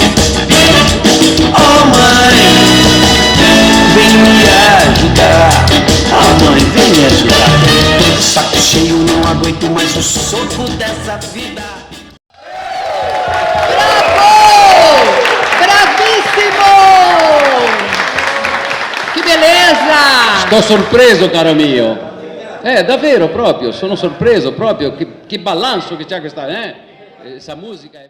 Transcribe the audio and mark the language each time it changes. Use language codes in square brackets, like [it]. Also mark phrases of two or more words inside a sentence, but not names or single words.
[pt] Oh mãe, vem me ajudar. Oh mãe, vem me ajudar. Tô de saco cheio, não aguento mais o soco dessa vida. Bravo! Bravíssimo! Que beleza! [it] Sto sorpreso, caro mio. Davvero, proprio, sono sorpreso proprio. Che balanzo che c'ha questa, Essa musica è...